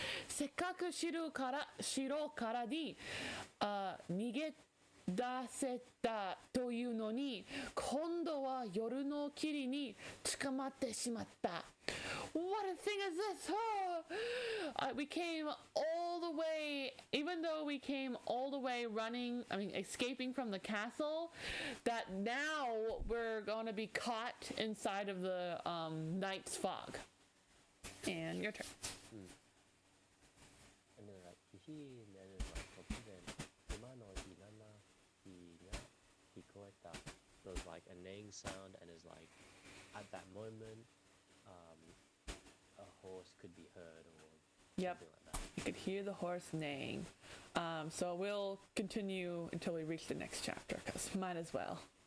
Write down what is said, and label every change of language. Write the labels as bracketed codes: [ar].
[ja] せっかく城からに逃げ出せたというのに、今度は夜の霧に捕まってしまった。 [en] What a thing is this? Oh! We came all the way, even though we came all the way escaping from the castle, that now we're going to be caught inside of the night's fog. And your turn. And then like, and then like, [ja] 突然、馬のいらなきが聞こえた. [en] So it's like a neighing sound, and it's like, at that moment, a horse could be heard or Yep. something like that. You could hear the horse neighing. So we'll continue until we reach the next chapter, because might as well.